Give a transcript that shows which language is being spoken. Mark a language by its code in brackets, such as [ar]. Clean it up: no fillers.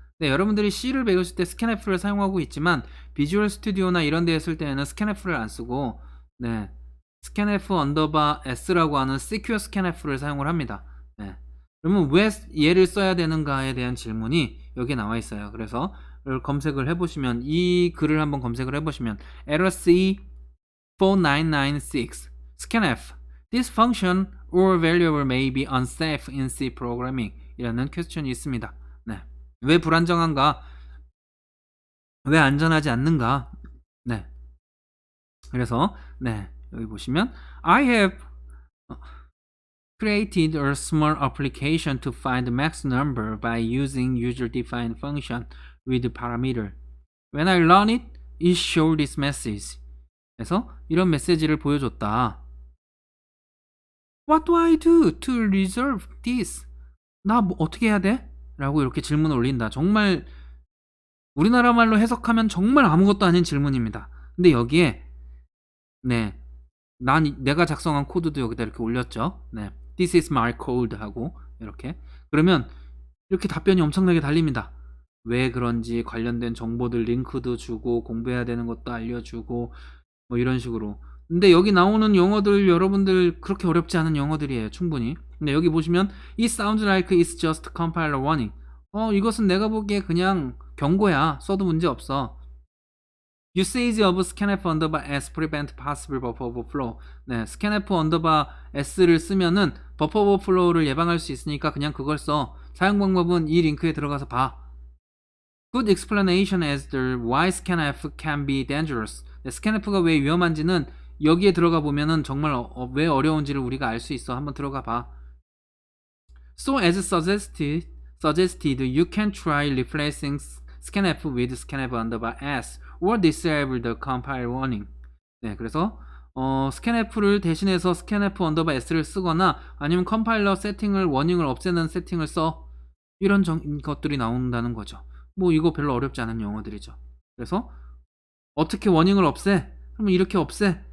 [ko] 네, 여러분들이 C를 배우실 때 scanf를 사용하고 있지만 비주얼 스튜디오나 이런 데 했을 때는 scanf를 안 쓰고 네, scanf 언더바 s라고 하는 secure scanf를 사용을 합니다. 네. 그러면 왜 얘를 써야 되는가에 대한 질문이 여기에 나와 있어요. 그래서 검색을 해보시면 이 글을 한번 검색을 해보시면 [en] error C 4996 scanf This function or variable may be unsafe in C programming [ko] 이라는 퀘스천이 있습니다. 네. 왜 불안정한가? 왜 안전하지 않는가? 네. 그래서 네, 여기 보시면 [en] I have created a small application to find the max number by using user-defined function with parameter. When I run it, it shows this message. [ko] 그래서 이런 메시지를 보여줬다. [en] What do I do to resolve this? [ko] 나 뭐 어떻게 해야 돼? 라고 이렇게 질문을 올린다. 정말 우리나라 말로 해석하면 정말 아무것도 아닌 질문입니다. 근데 여기에 네, 내가 작성한 코드도 여기다 이렇게 올렸죠. 네, [en] This is my code [ko] 하고 이렇게 그러면 이렇게 답변이 엄청나게 달립니다. 왜 그런지 관련된 정보들 링크도 주고 공부해야 되는 것도 알려주고 뭐 이런 식으로. 근데 여기 나오는 영어들 여러분들 그렇게 어렵지 않은 영어들이에요. 충분히. 근데 여기 보시면 [en] It sounds like it's just compiler warning. [ko] 이것은 내가 보기에 그냥 경고야. 써도 문제 없어. [en] Usage of scanf underbar s prevent possible buffer overflow. [ko] 네, scanf underbar s를 쓰면은 버퍼 오버플로우를 예방할 수 있으니까 그냥 그걸 써. 사용 방법은 이 링크에 들어가서 봐. [en] Good explanation as to why scanf can be dangerous. [ko] 네, scanf가 왜 위험한지는 여기에 들어가 보면은 정말 왜 어려운지를 우리가 알 수 있어. 한번 들어가 봐. [en] So as suggested, you can try replacing scanf with scanf underbar s or disable the compile warning. [ko] 네, 그래서 scanf를 대신해서 scanf underbar s를 쓰거나 아니면 컴파일러 세팅을 워닝을 없애는 세팅을 써. 이런 것들이 나온다는 거죠. 뭐 이거 별로 어렵지 않은 영어들이죠. 그래서 어떻게 워닝을 없애? 그러면 이렇게 없애.